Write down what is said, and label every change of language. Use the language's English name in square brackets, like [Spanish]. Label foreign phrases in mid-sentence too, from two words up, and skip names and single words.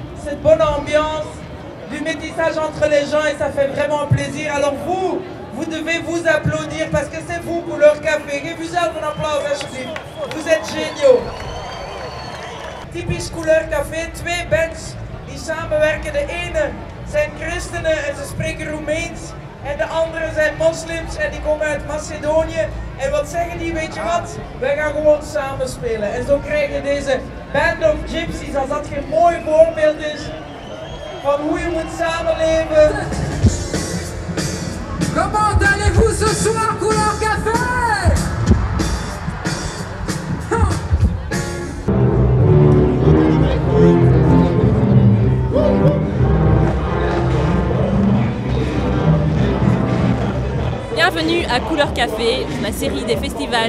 [French] cette bonne ambiance, du métissage entre les gens et ça fait vraiment plaisir. Alors vous devez vous applaudir parce que c'est vous, Couleur Café. [Dutch] Geef uzelf een applaus alsjeblieft. [French] Vous êtes géniaux. [Dutch] Typisch Couleur Café, twee bands die samenwerken. De ene zijn christenen en ze spreken Roemeens. En de andere zijn moslims en die komen uit Macedonië. En wat zeggen die, weet je wat? Wij gaan gewoon samen spelen. En zo krijg je deze Band of Gypsies, als dat geen mooi voorbeeld is van hoe je moet samenleven. [French] Comment allez-vous ce soir, Couleur Café? Bienvenue à Couleur Café, la série des festivals.